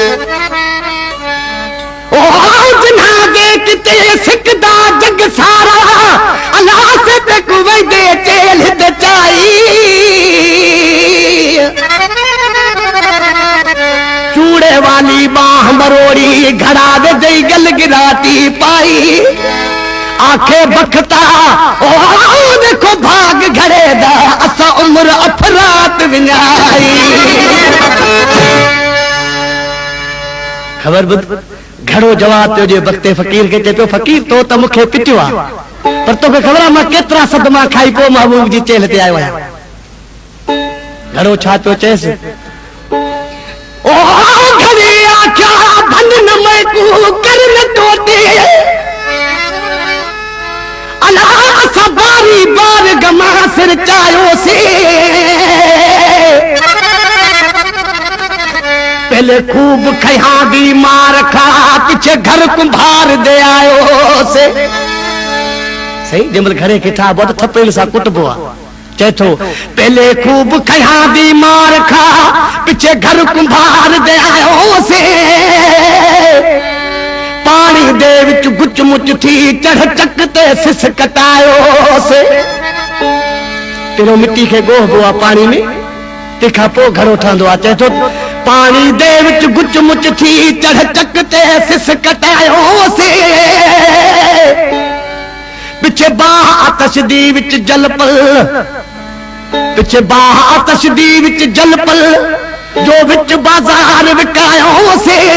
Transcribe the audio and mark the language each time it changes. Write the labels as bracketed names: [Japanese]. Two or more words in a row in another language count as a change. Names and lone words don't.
[Saraiki] ओ जिन्हा दे किते सिकदा जग सारा अला से ते कुवे दे चेल ते चाई चूड़े वाली बाह मरोड़ी घड़ा दे दई गल गिराती पाई आखे बखता ओ देखो भाग घड़े दा असा उम्र अफरात विनाई। [Sindhi] खबर बुध घड़ो जवाब पियो जे वक्ते फ़कीर के चे पियो फ़कीर तो त मूंखे पिटियो आ पर तोखे ख़बर आहे मां केतिरा सदमा खाई पोइ महबूब जी चेल ते आयो आहियां। घड़ो छा पियो चएसि? [Saraiki] ओ घड़े आख्या भन न मैं को कर न टोटे अला असा बारी बार गमा सिर चायो से पहले खूब खया दी मार खा पीछे घर कुंभार दे आयो से [Sindhi] सही जमल घरे के ठा बहुत थपेल सा कुटबो आ चेथो [Saraiki] पहले खूब खया दी मार खा पीछे घर कुंभार दे आयो से पानी दे विच गुच मुच थी चढ़ चकते सिस कटायो से [Sindhi] तेरो मिट्टी के गोहबो आ पानी में तंहिंखां पोइ घड़ो ठहंदो आहे। चए थो [Saraiki] पानी दे विच गुच मुच थी चढ़ चकते सिस कटायो से पिछे बाह आतश दी विच जल पल पिछे बाह आतश दी विच जल पल जो विच बाजार विकायो से